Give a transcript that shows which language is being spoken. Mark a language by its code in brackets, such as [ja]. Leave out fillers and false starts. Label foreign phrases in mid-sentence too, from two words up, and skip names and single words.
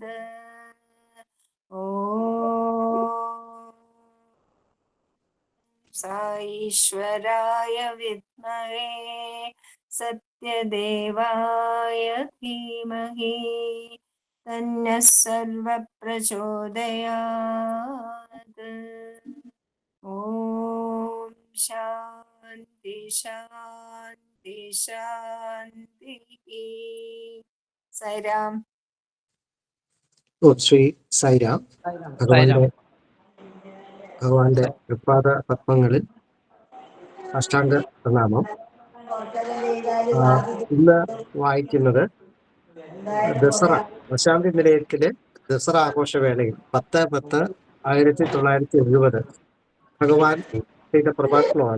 [sa] ॐ साईश्वराय विद्महे सत्यदेवाय धीमहि तन्नः सर्वः प्रचोदयात्। ॐ शान्ति शान्ति शान्तिः। साईराम। [ml] ശ്രീ സായിരാം. ഭഗവാന്റെ തൃപ്പാദ പത്മങ്ങളിൽ അഷ്ടാംഗ പ്രണാമം. ഇന്ന് വായിക്കുന്നത് ദസറ പ്രശാന്തി നിലയത്തിലെ ദസറ ആഘോഷവേളയിൽ 10/10/1970 ഭഗവാൻ ചെയ്ത പ്രഭാഷണമാണ്.